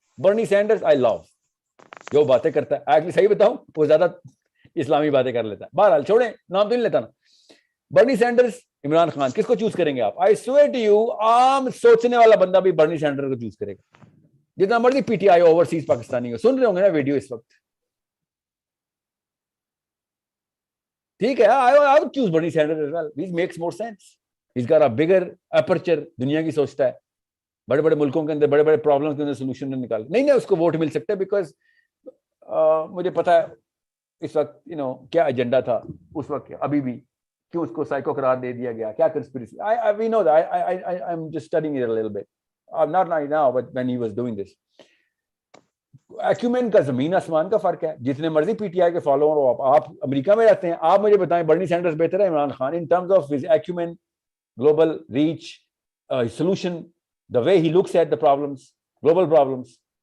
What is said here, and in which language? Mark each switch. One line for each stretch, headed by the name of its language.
Urdu: Bernie senders
English: I love.
Urdu: جو باتیں کرتا ہے, ایکچولی صحیح بتاؤں وہ زیادہ اسلامی باتیں کر لیتا ہے. بہرحال چھوڑیں, نام تو نہیں لیتا نا. برنی سینڈرز, عمران خان, کس کو چوز کریں گے آپ؟
English: I swear to you,
Urdu: عام سوچنے والا بندہ بھی برنی سینڈرز کو چوز کرے گا. جتنا مرضی P T I overseas Pakistani کو سن رہے ہوں گے نا ویڈیو اس وقت. ٹھیک ہے,
English: I would choose Bernie Sanders as well. He makes more sense. He's got a bigger aperture.
Urdu: دنیا کی سوچتا ہے, بڑے بڑے ملکوں کے اندر بڑے بڑے پرابلمس کے اندر سولوشن نکال. نہیں اس کو ووٹ مل سکتا ہے بیکاز مجھے پتا ہے اس وقت کیا ایجنڈا تھا اس وقت, ابھی بھی کیوں اس کو سائیکو قرار دے دیا گیا, کیا conspiracy.
English: We know that. I'm just studying it a little bit. Not right now, but when he was doing this.
Urdu: Acumen کا زمین آسمان کا فرق ہے. جتنے مرضی پی ٹی آئی کے فالوور ہو آپ امریکہ میں رہتے ہیں, آپ مجھے بتائیں برنی سینڈرز بہتر ہے Imran Khan
English: In terms of his acumen, global reach, solution, the way he looks at the problems, global problems.